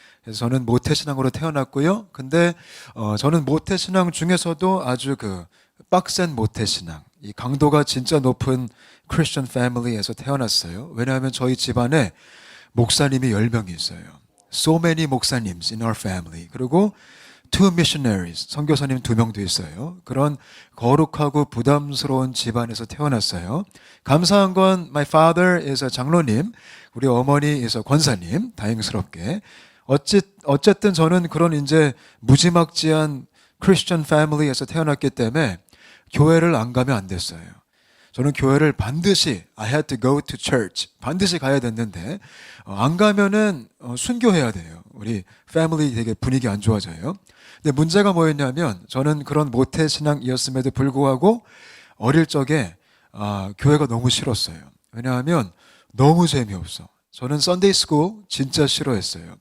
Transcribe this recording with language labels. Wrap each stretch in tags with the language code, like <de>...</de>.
<ko>그래서 저는 모태신앙으로 태어났고요. 근데 저는 모태신앙 중에서도 아주 빡센 모태신앙, 이 강도가 진짜 높은</ko> <en>Christian family</en> <ko>에서 태어났어요. 왜냐하면 저희 집안에 목사님이 10명이 있어요.</ko> <en>So many 목사님s in our family.</en> <ko>그리고</ko> <en>2 missionaries,</en> <ko>선교사님 2명도 있어요. 그런 거룩하고 부담스러운 집안에서 태어났어요. 감사한 건</ko> <en>my father is a</en> <ko>장로님, 우리 어머니</ko> <en>is a</en> <ko>권사님, 다행스럽게. 어쨌든 저는 그런 이제 무지막지한 크리스천 패밀리에서 태어났기 때문에 교회를 안 가면 안 됐어요. 저는 교회를 반드시</ko> <en>I had to go to church.</en> <ko>반드시 가야 됐는데 안 가면은 순교해야 돼요. 우리 패밀리 되게 분위기 안 좋아져요. 근데 문제가 뭐였냐면 저는 그런 모태 신앙이었음에도 불구하고 어릴 적에 교회가 너무 싫었어요. 왜냐하면 너무 재미없어. 저는 썬데이 스쿨 진짜 싫어했어요.</ko>